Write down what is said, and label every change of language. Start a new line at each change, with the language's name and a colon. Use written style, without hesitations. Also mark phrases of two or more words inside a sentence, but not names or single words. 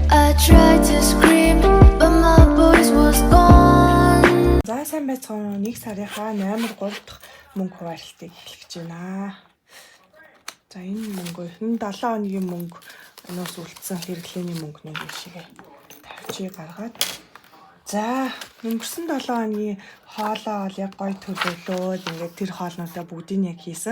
English: tried to scream, but my voice was gone.
Mongolian: За сайн байцгаана. 1 сарынхаа 8-3 дахь мөнгө хуваарлтыг эхлэж байна. За энэ мөнгөө хэн 7 хоногийн мөнгө өнөөс үлдсэн хэрэглээний мөнгөний жишээ тавьчих гаргаад. За өнгөрсөн 7 хоногийн хоолоо бол яг гой төлөвлөөд ингээд тэр хоолнуудаа бүгдийг яг хийсэн.